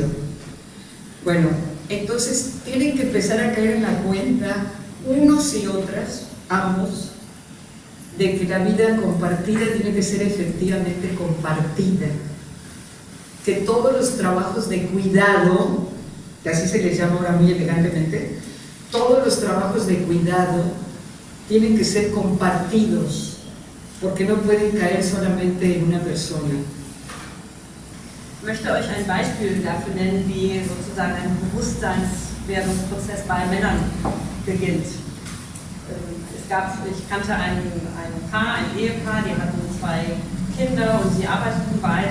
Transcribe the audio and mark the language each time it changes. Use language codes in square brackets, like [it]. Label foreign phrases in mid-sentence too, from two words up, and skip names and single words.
[es] Bueno, entonces tienen que empezar a caer en la cuenta, unos y otras, ambos, de que la vida compartida tiene que ser efectivamente compartida, que todos los trabajos de cuidado, que así se les llama ahora muy elegantemente, todos los trabajos de cuidado tienen que ser compartidos, porque no pueden caer solamente en una persona. [de] Ich möchte euch ein Beispiel dafür nennen, wie sozusagen ein Bewusstseinswerdungsprozess bei Männern beginnt. Ich kannte ein Ehepaar, die hatten 2 Kinder und sie arbeiteten beide.